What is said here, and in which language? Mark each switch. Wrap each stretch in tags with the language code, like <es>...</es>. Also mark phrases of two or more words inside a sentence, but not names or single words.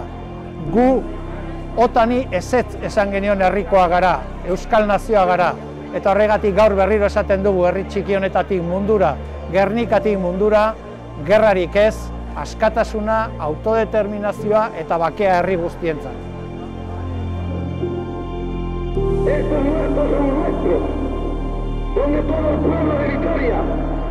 <eu>Gu otani ezetz esan genion herrikoa gara, euskal nazioa gara. Eta horregatik gaur berriro esaten dugu herri txiki honetatik mundura, Gernikatik mundura, gerrarik ez, askatasuna, autodeterminazioa eta bakea herri guztientzat.</eu> <es>Estos muertos son nuestros, son de todo el pueblo de Vitoria.</es>